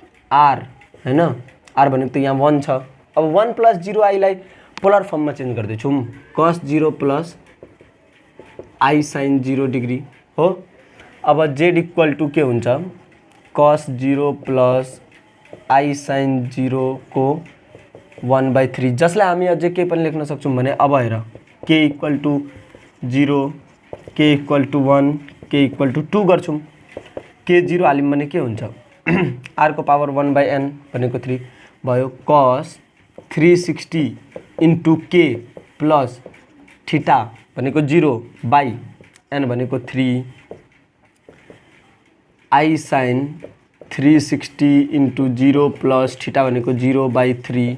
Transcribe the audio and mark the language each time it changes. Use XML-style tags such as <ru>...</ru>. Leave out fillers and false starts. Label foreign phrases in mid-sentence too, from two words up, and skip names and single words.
<ne>आर हैन, आर भनेको त यहाँ 1 छ। अब 1 प्लस 0 लाई पोलर फर्ममा चेन्ज गर्दैछौँ,</ne> <en>cos 0 plus i sine 0 degree हो।</en> <ne>अब z</ne> <en>equal to</en> <ne>के हुन्छ, cos 0</ne> <en>plus i sine</en> <ne>0 को 1/3, जसलाई हामी अझै के पनि लेख्न सक्छौँ भने अब हेर k</ne> <en>equal to</en> <ne>0, k</ne> <en>equal to</en> <ne>1, k</ne> <en>equal to</en> <ne>2 गर्छौँ। k 0 हाल्यौँ भने के हुन्छ, r को पावर 1/n भनेको 3 भयो, cos 360</ne> <en>into k plus theta</en> <ne>भनेको 0 बाई n भनेको 3,</ne> <en>i sine</en> <ne>360</ne> <en>into 0 plus theta</en> <ne>भनेको 0/3।</ne>